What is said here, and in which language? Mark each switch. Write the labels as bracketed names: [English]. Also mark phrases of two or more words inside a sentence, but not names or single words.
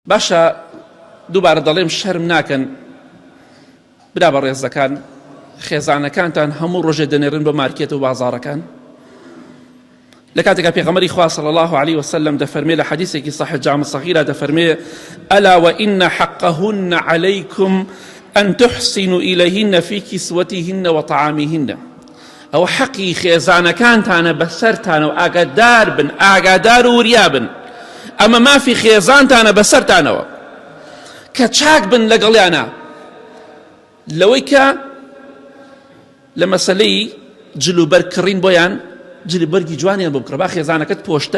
[Central Kurdish] باشە دووبارە دەڵێم شەرم ناکەن برا بە ڕێزەکان خێزانەکانتان هەموو ڕۆژێ دەنێرن بە مارکێت و بازاڕەکان لە کاتێکا پێغەمبەری خوا [Arabic] صلی الله عليه وسلم [Central Kurdish] دەفەرمێ لە حەدیثێکی صحیح جامع صغیرە دەفەرمێ [Arabic] ألا وإن حقهن عليكم أن تحسنوا إليهن في كسوتهن وطعامهن [Central Kurdish] أو حقي خێزانەکانتانە بەسەرتانە و ئاگادار بن ئاگادار و وریا بن ئەمە مافی خێزانتانە بەسەرتانەوە کە چاک بن لەگەڵیانە لەوەی کە لە مەسەلەی جلوبەرکڕین بۆیان جلوبەرگی جوانیان بۆ بکڕە با خێزانەکەت پۆشتە